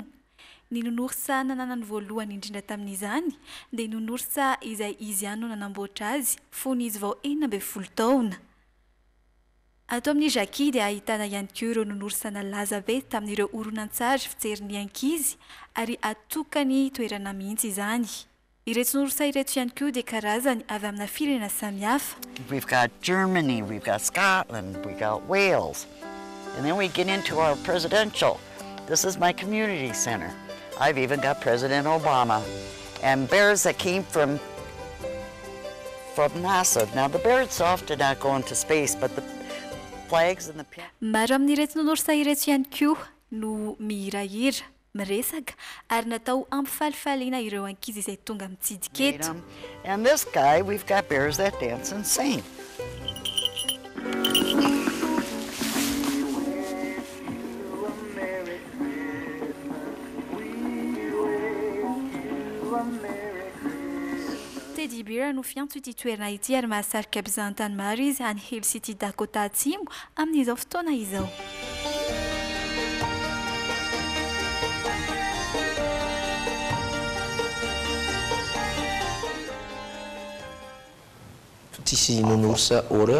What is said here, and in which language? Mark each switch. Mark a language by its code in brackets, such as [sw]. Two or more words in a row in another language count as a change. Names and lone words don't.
[mg] Ny nonorsa nananany voalohany indrindra tamin'izany dia nonorsa izay izy ihany no nanamboatra azy fony izy vao 14 taona. Ato amin'ny Jackie dia ahitana ihany koa ireo nonorsa nalaza be tamin'ireo horonan-tsary fijerin'ny ankizy ary atokany toerana mihitsy izany. Ireto nonorsa ireto ihany koa dia karazany avy amina firenena samihafa. [en] We've got Germany, we've got Scotland, we've got Wales. And then we get into our presidential. This is my community center. I've even got President Obama. And bears that came from NASA. Now the birds often not go into space, but the flags and the... [mg] Maro amin'ireto nonorsa ireto ihany koa no mihirahira, miresaka ary natao ampifalifaliana ireo ankizy izay tonga mitsidika eto. [en] And this guy, we've got bears that dance and sing. [mg] Teddy Bear no fiantso ity toerana ity ary mahasarika mpizahatany maro izy any Hill City Dakota Atsimo amin'izao fotoana izao. Tsisy nonorsa horreur